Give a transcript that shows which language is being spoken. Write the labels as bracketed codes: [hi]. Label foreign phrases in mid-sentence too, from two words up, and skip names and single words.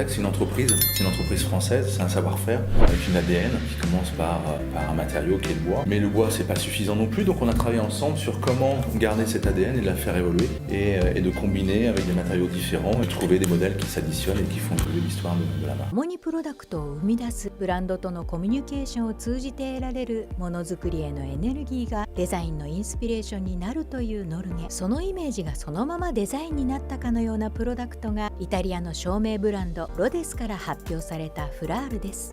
[fr] C'est une entreprise française, c'est un savoir-faire avec une ADN qui commence par un matériau qui est le bois. Mais le bois, c'est pas suffisant non plus, donc on a travaillé ensemble sur comment garder cette ADN et la faire évoluer et de combiner avec des matériaux différents et trouver des modèles qui s'additionnent et qui font évoluer l'histoire de la marque. [ja] 共にプロダクトを生み出すブランドとのコミュニケーションを通じて得られるものづくりへのエネルギーがデザインのインスピレーションになるというノルゲ。そのイメージがそのままデザインになったかのようなプロダクトがイタリアの照明ブランドロデスから発表されたフラールです。